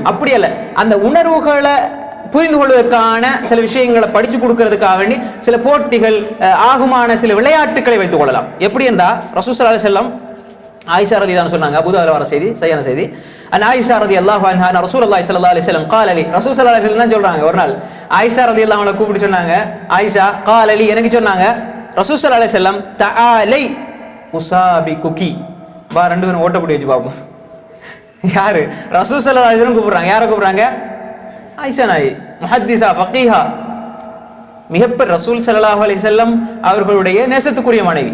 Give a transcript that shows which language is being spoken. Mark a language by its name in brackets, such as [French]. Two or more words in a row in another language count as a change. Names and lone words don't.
[Tamil] அப்படி அல்ல, அந்த உணர்வுகளை புரிந்து கொள்வதற்கான சில விஷயங்களை படிச்சு கொடுக்கறதுக்காக வேண்டி சில போட்டிகள் ஆகுமான சில விளையாட்டுகளை வைத்துக் கொள்ளலாம். எப்படி என்றா [Arabic] رسول صلى الله عليه وسلم [Tamil] ஆயிஷா ரலியல்லாஹு சொன்னாங்க, அபூதாவுல வர செய்தி, சரியான செய்தி. [Arabic] عائشة رضي الله عنها رسول الله صلى الله عليه وسلم قال لي, رسول صلى الله عليه وسلم [Tamil] சொல்றாங்க, ஒரு நாள் [Arabic] عائشة رضي الله عنها [Tamil] கூப்பிட்டு சொன்னாங்க, ஆயிஷா [Arabic] قال لي, [Tamil] எனக்கு சொன்னாங்க, [Arabic] رسول صلى الله عليه وسلم تعالي أسابقك, [Tamil] வா 2 பேரும் ஓட்டப்படி வச்சு பாப்போம். யாரு, [Arabic] رسول صلى الله عليه وسلم [Tamil] கூப்பிடுறாங்க. யாரை கூப்பிடுறாங்க, ஆயிஷா நாயி, முஹத்திஸா, ஃபகீஹா, மிகப்பெரிய [Arabic] رسول صلى الله عليه وسلم [Tamil] அவர்களுடைய நேசத்துக்குரிய மனைவி.